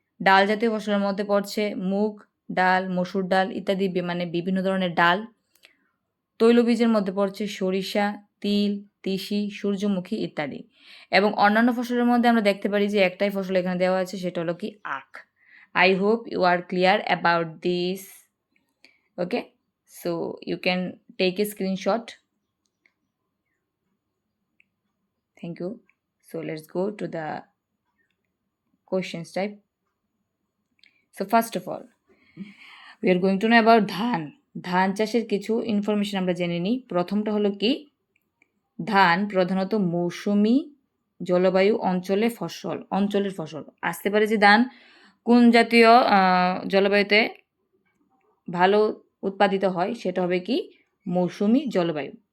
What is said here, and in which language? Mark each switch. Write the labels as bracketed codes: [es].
[bn] ডাল জাতীয় ফসলের মধ্যে পড়ছে মুগ ডাল, মসুর ডাল ইত্যাদি, মানে বিভিন্ন ধরনের ডাল। তৈলবীজের মধ্যে পড়ছে সরিষা, তিল, তিসি, সূর্যমুখী ইত্যাদি। এবং অন্যান্য ফসলের মধ্যে আমরা দেখতে পারি যে একটাই ফসল এখানে দেওয়া আছে, সেটা হলো কি আখ। [en] I hope you are clear about this. Okay, so you can take a screenshot. Thank you. So let's go to the questions type. So first of all, we are going to know about [bn] ধান চাষের কিছু information আমরা জেনে নিই। প্রথমটা হলো কি, ধান প্রধানত মৌসুমি জলবায়ু অঞ্চলের ফসল। আসতে পারে যে ধান কোন জাতীয় জলবায়ুতে ভালো উৎপাদিত হয়, সেটা হবে কি মৌসুমি জলবায়ু।